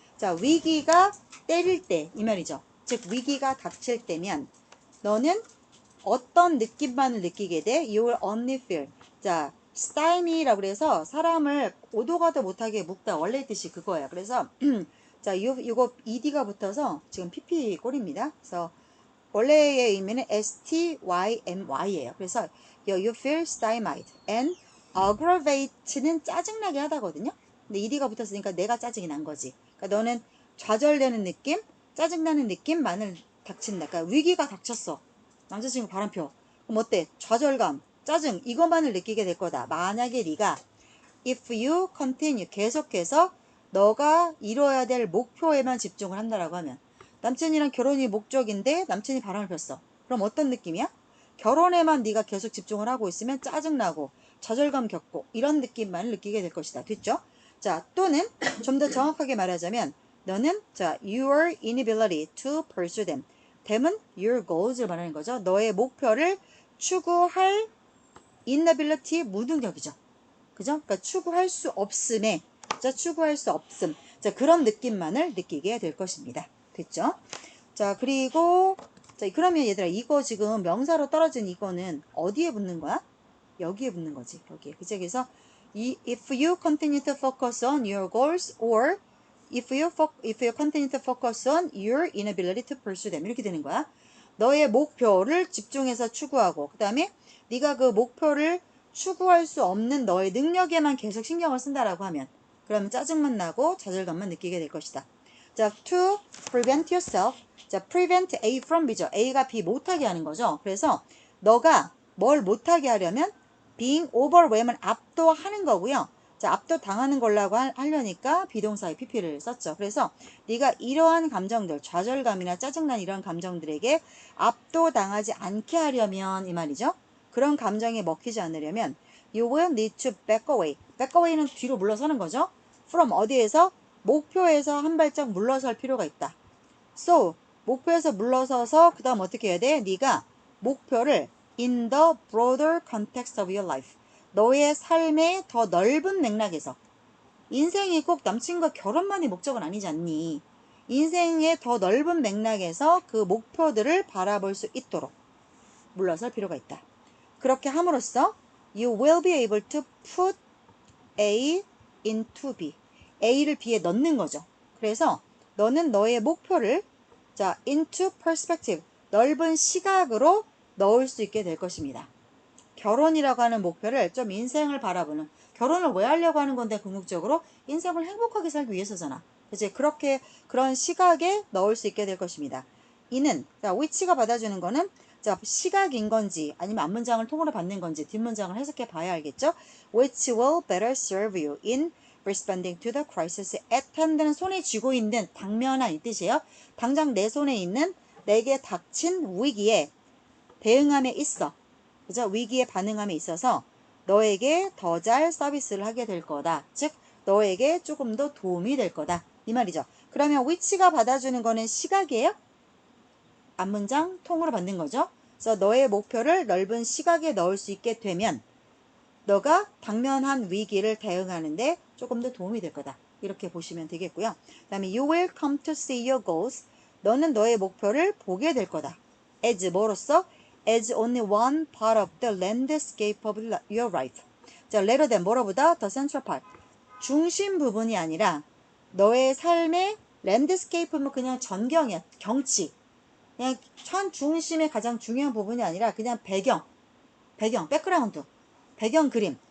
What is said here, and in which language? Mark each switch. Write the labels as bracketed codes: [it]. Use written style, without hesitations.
[ko] 자, 위기가 때릴 때 이 말이죠. 즉 위기가 닥칠 때면 너는 어떤 느낌만을 느끼게 돼? [en] You will only feel. [ko] 자, stymie라고 그래서 사람을 오도 가도 못하게 묶다. 원래 뜻이 그거예요. 그래서 자, 이거 ed가 붙어서 지금 pp 꼴입니다. 그래서 원래의 의미는 stymy예요. [en] 그래서 you feel stymied and aggravate는 [ko] 짜증나게 하다거든요. 근데 ed가 붙었으니까 내가 짜증이 난 거지. 그러니까 너는 좌절되는 느낌, 짜증나는 느낌만을 닥친다. 그러니까 위기가 닥쳤어. 남자친구 바람표. 그럼 어때? 좌절감, 짜증 이것만을 느끼게 될 거다. 만약에 네가 [en] if you continue [ko] 계속해서 너가 이뤄야 될 목표에만 집중을 한다라고 하면 남친이랑 결혼이 목적인데 남친이 바람을 폈어. 그럼 어떤 느낌이야? 결혼에만 네가 계속 집중을 하고 있으면 짜증나고 좌절감 겪고 이런 느낌만 느끼게 될 것이다. 됐죠? 자, 또는 좀 더 정확하게 말하자면 너는 자 [en] your inability to pursue them. [ko] them은 your goals를 말하는 거죠. 너의 목표를 추구할 inability 무능력이죠. 그죠? 그러니까 추구할 수 없음에 자 추구할 수 없음 자 그런 느낌만을 느끼게 될 것입니다. 됐죠? 자 그리고 자 그러면 얘들아 이거 지금 명사로 떨어진 이거는 어디에 붙는 거야? 여기에 붙는 거지. 여기에. 그죠? [en] 그래서 if you continue to focus on your goals or if you continue to focus on your inability to pursue them 이렇게 되는 거야. [ko] 너의 목표를 집중해서 추구하고 그 다음에 네가 그 목표를 추구할 수 없는 너의 능력에만 계속 신경을 쓴다라고 하면 그러면 짜증만 나고 좌절감만 느끼게 될 것이다. [en] 자, to prevent yourself. [ko] 자, prevent A from B죠. A가 B 못하게 하는 거죠. 그래서 너가 뭘 못하게 하려면 being overwhelm을 압도하는 거고요. 자, 압도 당하는 걸라고 하려니까 비동사의 pp를 썼죠. 그래서 네가 이러한 감정들, 좌절감이나 짜증난 이런 감정들에게 압도당하지 않게 하려면 이 말이죠. 그런 감정에 먹히지 않으려면 [en] you will need to back away. [ko] back away는 뒤로 물러서는 거죠. from 어디에서? 목표에서 한 발짝 물러설 필요가 있다. So 목표에서 물러서서 그 다음 어떻게 해야 돼? 네가 목표를 [en] in the broader context of your life. [ko] 너의 삶의 더 넓은 맥락에서 인생이 꼭 남친과 결혼만이 목적은 아니지 않니? 인생의 더 넓은 맥락에서 그 목표들을 바라볼 수 있도록 물러설 필요가 있다. 그렇게 함으로써 [en] you will be able to put A into B. [ko] A를 B에 넣는 거죠. 그래서 너는 너의 목표를 자 [en] into perspective [ko] 넓은 시각으로 넣을 수 있게 될 것입니다. 결혼이라고 하는 목표를 좀 인생을 바라보는 결혼을 왜 하려고 하는 건데 궁극적으로 인생을 행복하게 살기 위해서잖아. 이제 그렇게 그런 시각에 넣을 수 있게 될 것입니다. 이는 자 which가 받아주는 거는 자 시각인 건지 아니면 앞문장을 통으로 받는 건지 뒷문장을 해석해 봐야 알겠죠. [en] Which will better serve you in responding to the crisis at hand는 [ko] 손에 쥐고 있는 당면한 이 뜻이에요. 당장 내 손에 있는 내게 닥친 위기에 대응함에 있어. 그죠? 위기에 반응함에 있어서 너에게 더 잘 서비스를 하게 될 거다. 즉 너에게 조금 더 도움이 될 거다. 이 말이죠. 그러면 which가 받아주는 거는 시각이에요? 앞문장 통으로 받는 거죠. 그래서 너의 목표를 넓은 시각에 넣을 수 있게 되면 너가 당면한 위기를 대응하는데 조금 더 도움이 될 거다. 이렇게 보시면 되겠고요. 그 다음에 [en] you will come to see your goals. [ko] 너는 너의 목표를 보게 될 거다. as 뭐로써? [en] as only one part of the landscape of your life. [ko] 자, [en] rather than [ko] 뭐로보다? [en] the central part. [ko] 중심 부분이 아니라 너의 삶의 랜드스케이프는 그냥 전경이야. 경치. 그냥 현 중심의 가장 중요한 부분이 아니라 그냥 배경, 백그라운드, 배경 그림.